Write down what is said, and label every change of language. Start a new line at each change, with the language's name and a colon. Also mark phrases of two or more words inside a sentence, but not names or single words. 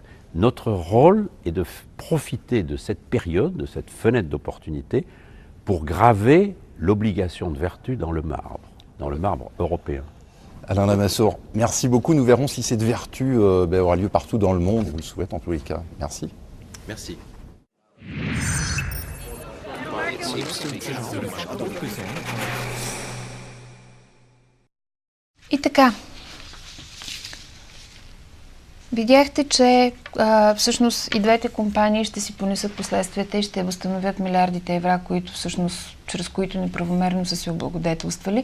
French: Notre rôle est de profiter de cette période, de cette fenêtre d'opportunité, pour graver l'obligation de vertu dans le marbre européen. Alain Lamassoure, merci beaucoup. Nous verrons si cette vertu aura lieu partout dans le monde. Je vous le souhaite en tous les cas. Merci. Merci.
Bulgarian: И така, видяхте, че всъщност и двете компании ще си понесат последствията и ще възстановят милиардите евро, които всъщност, чрез които неправомерно са се облагодетелствали.